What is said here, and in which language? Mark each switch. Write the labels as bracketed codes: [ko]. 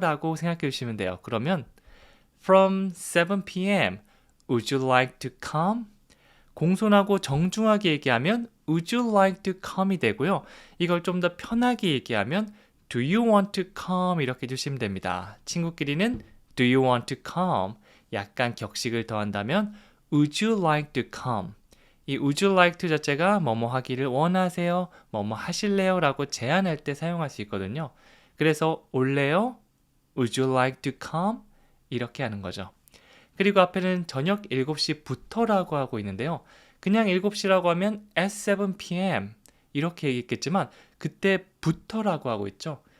[ko] 라고 생각해 주시면 돼요. 그러면 [en] From 7 p.m. Would you like to come? [ko] 공손하고 정중하게 얘기하면 [en] Would you like to come이 되고요. [ko] 이걸 좀 더 편하게 얘기하면 [en] Do you want to come? [ko] 이렇게 해주시면 됩니다. [en] 친구끼리는 Do you want to come? [ko] 약간 격식을 더한다면 [en] Would you like to come? [ko] 이 [en] would you like to [ko] 자체가 뭐뭐 하기를 원하세요? 뭐뭐 하실래요? 라고 제안할 때 사용할 수 있거든요. 그래서 올래요? [en] Would you like to come? [ko] 이렇게 하는 거죠. 그리고 앞에는 저녁 7시부터라고 하고 있는데요. 그냥 7시라고 하면 at 7 p.m. 이렇게 얘기했겠지만 그때부터라고 하고 있죠.